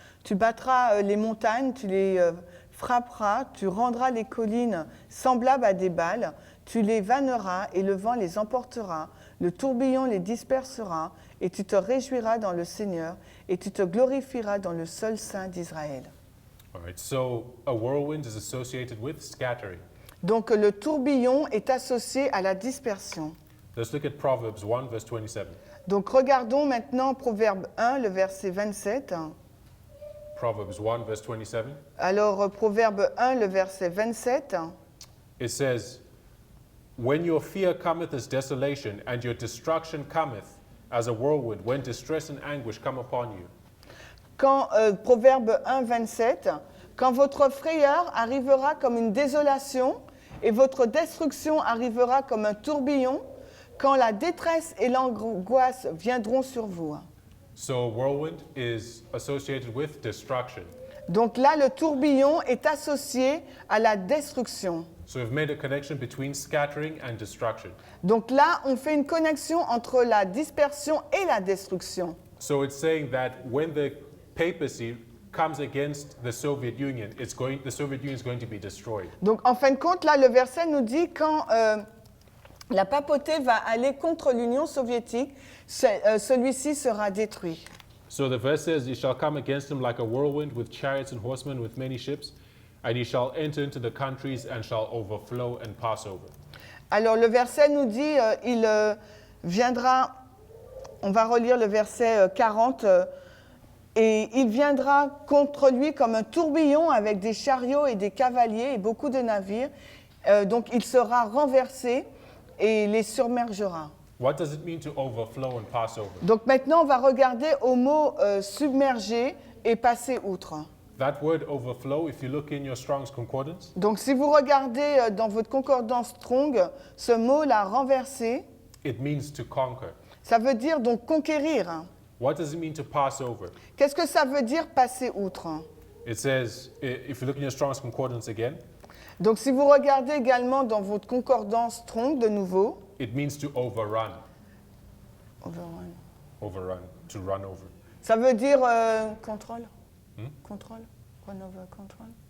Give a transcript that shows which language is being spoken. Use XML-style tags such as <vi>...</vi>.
<fr>Tu battras les montagnes, tu les frapperas, tu rendras les collines semblables à des balles, tu les vanneras et le vent les emportera, le tourbillon les dispersera, et tu te réjouiras dans le Seigneur, et tu te glorifieras dans le seul Saint d'Israël.</fr> <en>All right, so a whirlwind is associated with scattering.</en> <fr>Donc le tourbillon est associé à la dispersion.</fr> <en>Let's look at Proverbs 1, verse 27.</en> <fr>Donc regardons maintenant Proverbe 1, le verset 27.</fr> <en>Proverbs 1, verse 27.</en> <fr>Alors Proverbe 1, le verset 27.</fr> <en>It says, "When your fear cometh as desolation, and your destruction cometh as a whirlwind, when distress and anguish come upon you."</en> <fr>Quand, Proverbe 1, 27, quand votre frayeur arrivera comme une désolation et votre destruction arrivera comme un tourbillon, quand la détresse et l'angoisse viendront sur vous.</fr> <en>So whirlwind is associated with destruction.</en> <fr>Donc là, le tourbillon est associé à la destruction.</fr> <en>So we've made a connection between scattering and destruction.</en> <fr>Donc là, on fait une connexion entre la dispersion et la destruction.</fr> <en>So it's saying that when the papacy comes against the Soviet Union, the Soviet Union is going to be destroyed.</en> <fr>Donc en fin de compte, là, le verset nous dit quand la papauté va aller contre l'Union soviétique, celui-ci sera détruit.</fr> <en>So the verse says, "He shall come against him like a whirlwind, with chariots and horsemen, with many ships, and he shall enter into the countries and shall overflow and pass over."</en> <fr>Alors le verset nous dit, il viendra, on va relire le verset 40, et il viendra contre lui comme un tourbillon avec des chariots et des cavaliers et beaucoup de navires. Donc il sera renversé et les submergera.</fr> <en>What does it mean to overflow and pass over?</en> <fr>Donc maintenant on va regarder au mot submerger et passer outre.</fr> <en>That word overflow, if you look in your Strong's Concordance,</en> <fr>Donc si vous regardez dans votre concordance Strong, ce mot-là, renverser,</fr> <en>it means to conquer.</en> <fr>ça veut dire donc conquérir.</fr> <en>What does it mean to pass over?</en> <fr>Qu'est-ce que ça veut dire passer outre?</fr> <en>It says, if you look in your Strong's Concordance again,</en> <fr>Donc si vous regardez également dans votre concordance Strong de nouveau,</fr> <en>it means to overrun. overrun. Overrun, to run over.</en> <fr>Ça veut dire contrôle. Contrôle.</fr> <en>Run over control.</en>